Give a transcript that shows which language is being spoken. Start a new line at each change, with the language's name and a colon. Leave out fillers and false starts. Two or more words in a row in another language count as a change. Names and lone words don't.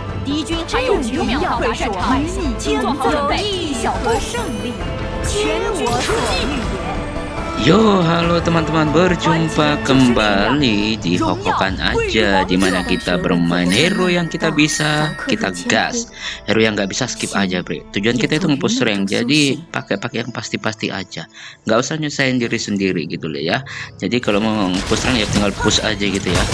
Chinese: 敌军还有9秒到达战场，请做好准备。一小步胜利，全我所欲也。
Indonesian: Yo, halo teman-teman, berjumpa kembali di Hokokan aja, dimana kita bermain hero yang kita bisa, kita gas. Hero yang nggak bisa skip aja, bre. Tujuan kita itu
English: nge-push rank,
Indonesian: jadi pakai yang pasti-pasti aja. Nggak usah nyusahin diri sendiri gitu loh ya. Jadi kalau mau
English: nge-push rank
Indonesian: ya tinggal push aja gitu ya.